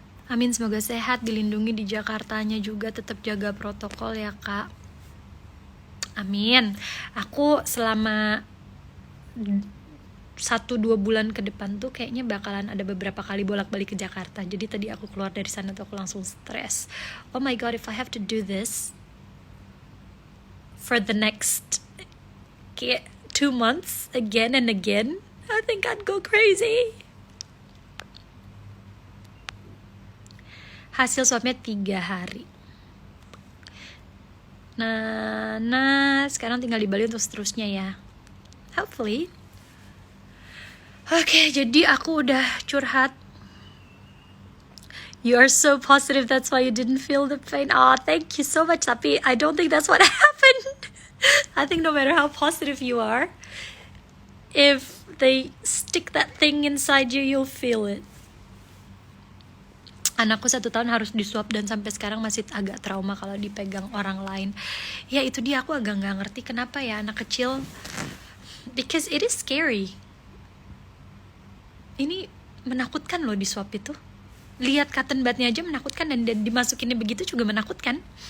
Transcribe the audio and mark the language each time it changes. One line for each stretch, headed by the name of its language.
Indonesian: Amin, semoga sehat, dilindungi di Jakartanya juga, tetap jaga protokol ya kak. Amin. Aku selama 1-2 bulan ke depan tuh kayaknya bakalan ada beberapa kali bolak-balik ke Jakarta. Jadi tadi aku keluar dari sana tuh aku langsung stres.
English: Oh my god, if I have to do this for the next 2 months again and again, I think I'd go crazy.
Indonesian: Hasil swabnya 3 hari. Nah, sekarang tinggal di Bali untuk seterusnya ya.
English: Hopefully.
Indonesian: Oke, jadi aku udah curhat.
English: You are so positive, that's why you didn't feel the pain. Oh, thank you so much.
Indonesian: Tapi
English: I don't think that's what happened. I think no matter how positive you are, if they stick that thing inside you, you'll feel it.
Indonesian: Anakku 1 tahun harus disuap dan sampai sekarang masih agak trauma kalau dipegang orang lain. Ya itu dia, aku agak gak ngerti kenapa ya anak kecil.
English: Because it is scary.
Indonesian: Ini menakutkan loh disuap itu. Lihat cotton budnya aja menakutkan, dan dimasukinnya begitu juga menakutkan.